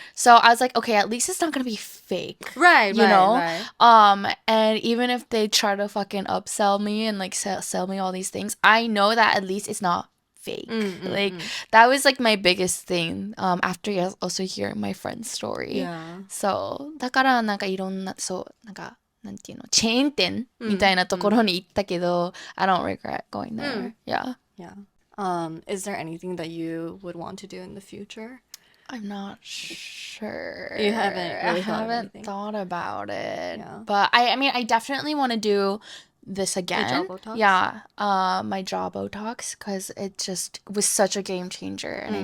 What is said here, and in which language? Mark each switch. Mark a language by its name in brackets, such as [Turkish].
[English] So I was like, okay, at least it's not gonna be fake. Right, you know? Right. And even if they try to fucking upsell me and like sell me all these things, I know that at least it's not fake. That was like my biggest thing after also hearing my friend's story. Yeah. [Japanese] So だからなんかいろんなそうなんかなんていうのチェーン店みたいなところに行ったけど、 [English] I don't regret going there. Yeah. Is there anything that you would want to do in the future? I'm not sure. You haven't really thought about it. Yeah. But I mean, I definitely want to do this Your jaw again. Botox? Yeah, my jaw Botox because it just was such a game changer and I